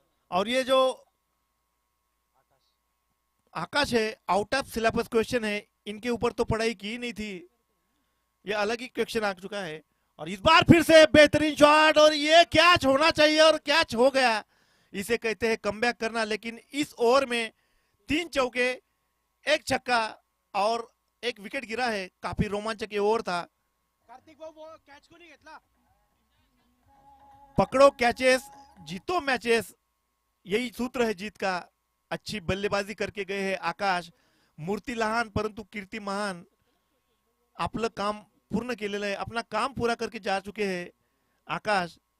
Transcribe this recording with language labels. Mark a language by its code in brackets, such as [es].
[hi] और ये जो आकाश है, आउट ऑफ सिलेबस क्वेश्चन है, इनके ऊपर तो पढ़ाई की नहीं थी, ये अलग ही क्वेश्चन आ चुका है। और इस बार फिर से बेहतरीन शॉट, और ये कैच होना चाहिए और कैच हो गया। इसे कहते हैं कमबैक करना। लेकिन इस ओवर में 3 चौके 1 छक्का और 1 विकेट गिरा है। काफी रोमांचक ये ओवर था। [mr] कार्तिक भाऊ वो कॅच कोणी घेतला? [hi] पकड़ो कैचेस जीतो मैचेस, यही सूत्र है जीत का। अच्छी बल्लेबाजी करके गए हैं आकाश। [mr] मूर्ती लहान परंतु कीर्ती महान आपलं काम पूर्ण केलेलं आहे, [hi] अपना काम पूरा करके जा चुके हैं आकाश।